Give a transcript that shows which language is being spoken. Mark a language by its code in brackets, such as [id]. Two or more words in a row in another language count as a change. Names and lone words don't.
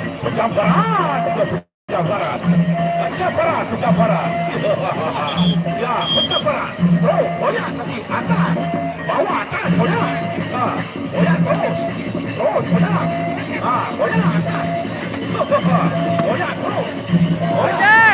[id] Ya, pencabaran. Bro, goyang tadi atas. Bawah atas, goyang. Goyang terus. Terus goyang. Goyang atas. Goyang terus. Goyang.